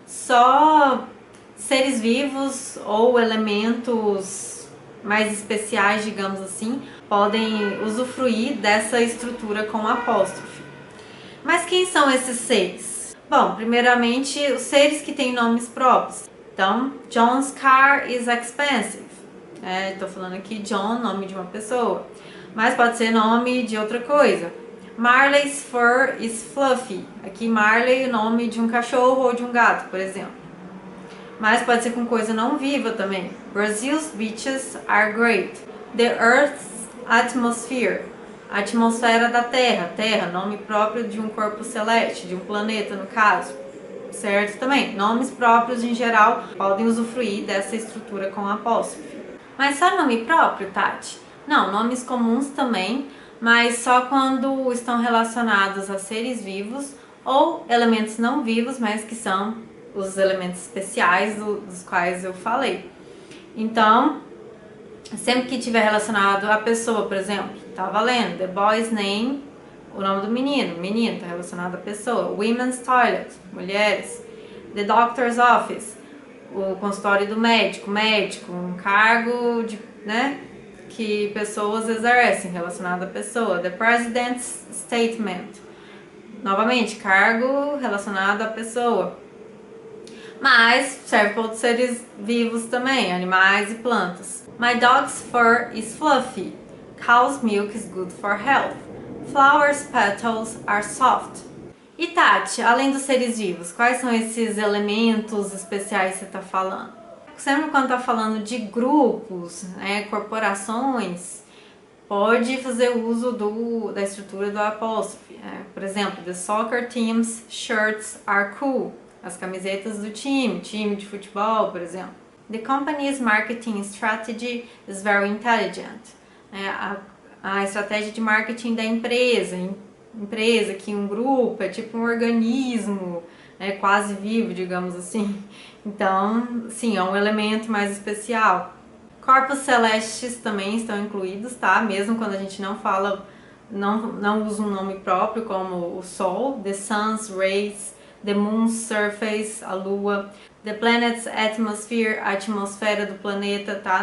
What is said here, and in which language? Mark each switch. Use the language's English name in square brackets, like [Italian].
[Portuguese] Só seres vivos ou elementos mais especiais, digamos assim, podem usufruir dessa estrutura com apóstrofe. Mas quem são esses seres? Bom, primeiramente, os seres que têm nomes próprios. [English] Então, John's car is expensive. [Portuguese] Estou falando aqui John, nome de uma pessoa. Mas pode ser nome de outra coisa. [English] Marley's fur is fluffy. [Portuguese] Aqui Marley é o nome de um cachorro ou de um gato, por exemplo. Mas pode ser com coisa não viva também. [English] Brazil's beaches are great. The Earth's atmosphere. [Portuguese] A atmosfera da Terra. Terra, nome próprio de um corpo celeste, de um planeta no caso. Certo também. Nomes próprios em geral podem usufruir dessa estrutura com apóstrofe. Mas só nome próprio, Tati? Não, nomes comuns também, mas só quando estão relacionados a seres vivos ou elementos não vivos, mas que são os elementos especiais dos quais eu falei. Então, sempre que estiver relacionado à pessoa, por exemplo, tá valendo. [English] The boy's name, [Portuguese] o nome do menino. Menino está relacionado à pessoa. [English] Women's toilet, [Portuguese] mulheres. [English] The doctor's office, [Portuguese] o consultório do médico. Médico, um cargo de, né, que pessoas exercem relacionado à pessoa. [English] The president's statement, [Portuguese] novamente, cargo relacionado à pessoa. Mas serve para outros seres vivos também, animais e plantas. [English] My dog's fur is fluffy. Cow's milk is good for health. Flowers' petals are soft. [Portuguese] E Tati, além dos seres vivos, quais são esses elementos especiais que você está falando? Sempre quando está falando de grupos, né, corporações, pode fazer uso da estrutura do apóstrofe. Por exemplo, [English] the soccer team's shirts are cool. [Portuguese] As camisetas do time de futebol, por exemplo. [English] The company's marketing strategy is very intelligent. [Portuguese] a estratégia de marketing da empresa. Empresa, que um grupo é tipo um organismo, né, quase vivo, digamos assim. Então, sim, é um elemento mais especial. Corpos celestes também estão incluídos, tá? Mesmo quando a gente não fala, não usa um nome próprio, como o Sol, [English] the Sun's rays, the Moon's surface, [Portuguese] a Lua, [English] the planet's atmosphere, [Portuguese] a atmosfera do planeta, tá?